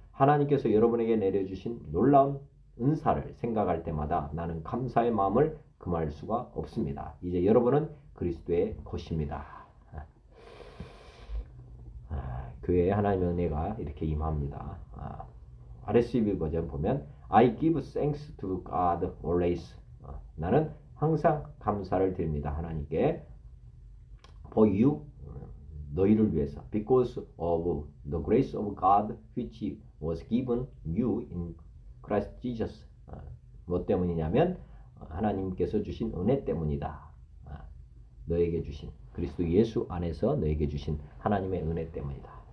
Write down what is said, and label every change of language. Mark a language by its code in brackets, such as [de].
[ko] 하나님께서 여러분에게 내려주신 놀라운 은사를 생각할 때마다 나는 감사의 마음을 금할 수가 없습니다. 이제 여러분은 그리스도의 것입니다. 교회에 하나님의 은혜가 이렇게 임합니다. RSV 버전 보면 [en] I give thanks to God always. [ko] 나는 항상 감사를 드립니다, 하나님께. [en] For you, [ko] 너희를 위해서 [en] because of the grace of God which was given you in Christ Jesus. [ko] 뭐 때문이냐면 하나님께서 주신 은혜 때문이다. 너에게 주신 그리스도 예수 안에서 너에게 주신 하나님의 은혜 때문이다.